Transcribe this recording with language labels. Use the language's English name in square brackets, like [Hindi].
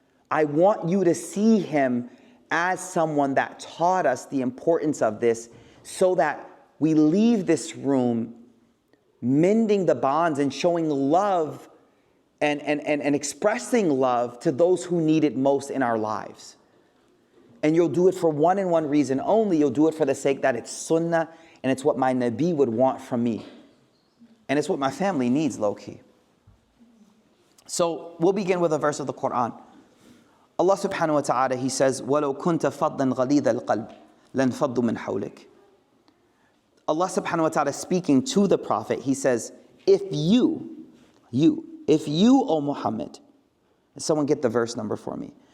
[English] I want you to see him as someone that taught us the importance of this so that we leave this room mending the bonds and showing love and expressing love to those who need it most in our lives. And you'll do it for one and one reason only. You'll do it for the sake that it's sunnah and it's what my Nabi would want from me. And it's what my family needs, low-key. So we'll begin with a verse of the Quran. [Arabic] Allah subhanahu wa ta'ala, [English] he says, [Arabic] وَلَوْ كُنْتَ فَضًّا غَلِيظَ الْقَلْبِ لَانْفَضُّوا مِنْ حَوْلِكَ. [English] Allah subhanahu wa ta'ala speaking to the Prophet, he says, if you, O Muhammad, someone get the verse number for me.